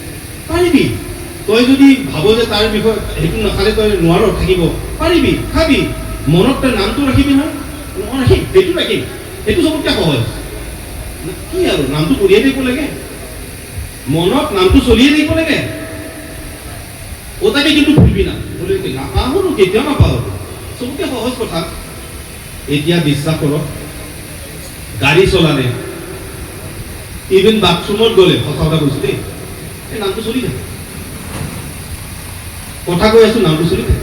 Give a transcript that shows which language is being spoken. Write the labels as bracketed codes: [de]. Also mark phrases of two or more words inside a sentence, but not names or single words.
[as] পাৰিবি, তই যদি ভাব যে তাৰ বিষয়ে সেইটো নাখালে তই নোৱাৰ থাকিব, পাৰিবি খাবি, মনত তই নামটো ৰাখিবি নহয়, ৰাখিম সেইটো ৰাখিম, সেইটো চবতকৈ সহজ। কি আৰু নামটো কৰিয়ে থাকিব লাগে, মনত নামটো চলিয়ে থাকিব লাগে, [bn] ওটাকে কিন্তু ভুলবি না, [as] নাপাহৰো কেতিয়াও নাপাহৰো, চবতকৈ সহজ কথা। এতিয়া বিশ্বাস কৰক, গাড়ী চলালে ইভেন বাথৰুমত গ'লে সঁচা কথা কৈছো দেই, এই নামটো চলি থাকে, কথা কৈ আছো নামটো চলি থাকে।